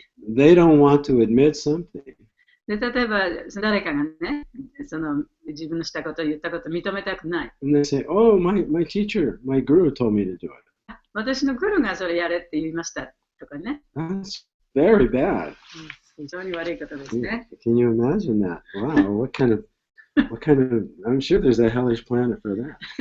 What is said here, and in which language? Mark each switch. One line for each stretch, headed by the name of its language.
English: They don't want to admit something.
Japanese: で、例えば誰かがね、その自分のしたことを言ったことを認めたくない。
English: And they say, oh, my teacher, my guru told me to do it.
Japanese: 私のグルがそれやれって言いましたとかね。
English: That's very bad.
Japanese: 非常に悪いことですね。
English: Can you imagine that? Wow, what kind of, I'm sure there's a hellish planet for that.